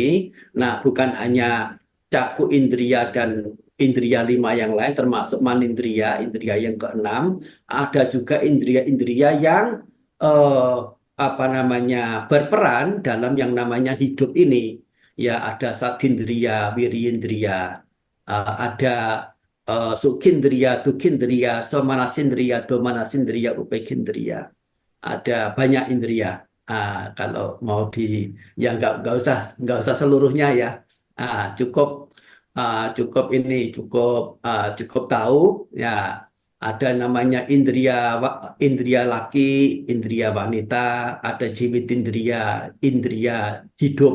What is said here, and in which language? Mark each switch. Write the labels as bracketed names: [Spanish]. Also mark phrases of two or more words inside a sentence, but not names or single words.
[Indonesian] Nah, bukan hanya caku indria dan indria lima yang lain, termasuk manindria, indria yang keenam, ada juga indria-indria yang eh, apa namanya berperan dalam yang namanya hidup ini. Ya, ada satindria, wirindria, ada sukindria, dukindria, somanasindria, domanasindria, upekindria. Ada banyak indria. Kalau mau ya nggak usah seluruhnya ya. Cukup cukup ini cukup tahu ya ada namanya indria laki, indria wanita, ada jiwitindria, indria hidup.